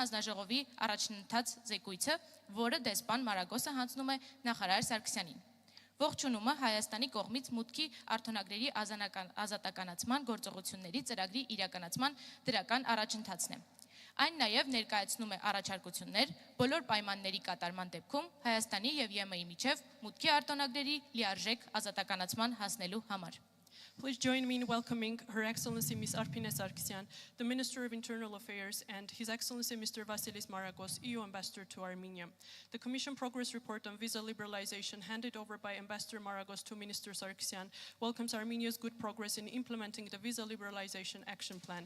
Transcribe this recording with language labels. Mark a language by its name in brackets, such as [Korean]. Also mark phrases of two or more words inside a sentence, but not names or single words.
[Armenian] հանձնաժողովի առաջընթաց զեկույցը, որը դեսպան Մարագոսը հանձնում է նախարար Սարգսյանին։ Ողջունումը Հայաստանի կողմից մուտքի արտոնագրերի ազատականացման գործողությունների ծրագրի իրականացման դրական առաջընթացն է։ Այն նաև ներկայացնում է առաջարկություններ բոլոր պայմանների կատարման դեպքում Հայաստանի և ԵՄ-ի միջև մուտքի արտոնագրերի լիարժեք ազատականացման հասնելու համար։ [English] Please join me in welcoming Her Excellency Ms. Arpine Sargsyan, the Minister of Internal Affairs, and His Excellency Mr. Vasilis Maragos, EU Ambassador to Armenia. The Commission Progress Report on Visa Liberalization handed over by Ambassador Maragos to Minister Sargsyan welcomes Armenia's good progress in implementing the Visa Liberalization Action Plan.